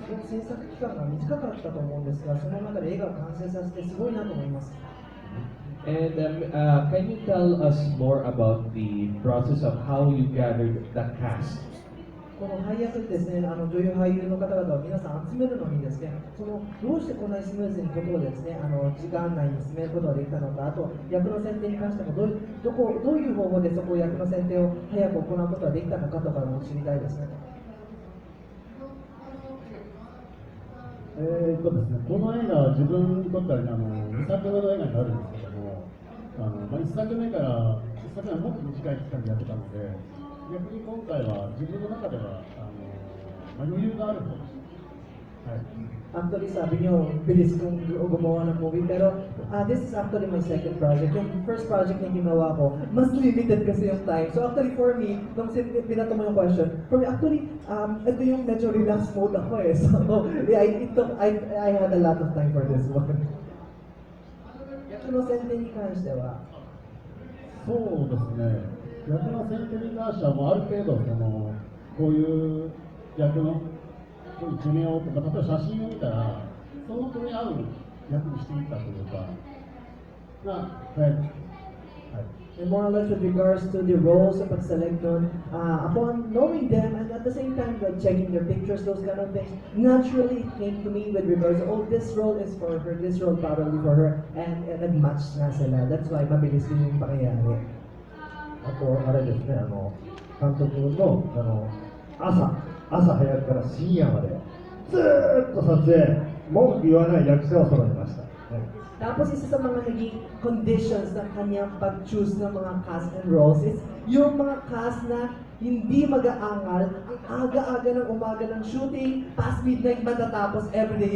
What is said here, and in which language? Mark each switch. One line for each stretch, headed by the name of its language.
Japanese: 制作期間が短かったと思うんですが、その中で映画を完成させてすごいなと思います。
English: And can you tell us more about the process of how you gathered the cast?
Japanese: この配役ですね、女優俳優の方々を皆さん集めるのにですね、どうしてこんなにスムーズにことをですね、時間内に進めることができたのか、あと役の選定に関してもどういう方法でそこを役の選定を早く行うことができたのかとかも知りたいですね。ですね、この映画は自分にとっては2作目の映画になるんですけども、1作目から1作目はもっと短い期間でやってたので、逆に今回は自分の中では余裕がある方です。はい。
English: Actually,
Filipino: sabi niyo, bilis kong gumawa ng
English: movie, pero this is actually my second project.
Filipino: Yung first project na ginawa ko, mas limited kasi yung time.
English: So actually for me,
Filipino: nung pinato mo yung question,
English: for me actually,
Filipino: ito yung medyo relax mode ako eh.
English: So yeah, I had a lot of time for this one.
Japanese: 役の選定に関しては、そうですね、役の選定に関してはもうある程度こういう役の一面をとか、例えば写真を見たらその子に合う役にしていったというか
English: And more or less with regards to the roles
Filipino: sa pag-select nun,
English: upon knowing them and at the same time checking their pictures, those kind of things, naturally it came to me with regards, oh, this role is for her, this role probably for her, and
Filipino: nag-match na sila.
English: That's why
Filipino: mabilis din yung pangyayari.
Japanese: あと、あれですね、監督の、朝早くから深夜まで、ずーっと撮影、文句言わない役者を揃えました。 Tapos isa sa mga naging conditions ng kanyang pag-choose ng mga cast and roles is yung mga cast na hindi mag-aangal, ang aga-aga ng umaga ng shooting, past midnight matatapos everyday.